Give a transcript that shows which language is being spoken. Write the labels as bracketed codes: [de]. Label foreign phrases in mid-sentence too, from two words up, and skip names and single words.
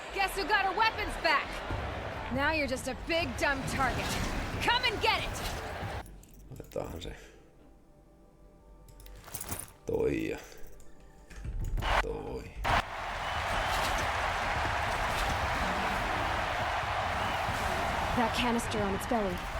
[en] Guess who got her weapons back? Now you're just a big dumb target. Come and get it! [fi] Otetaanhan se. Toi ja toi. [en] That canister on its belly.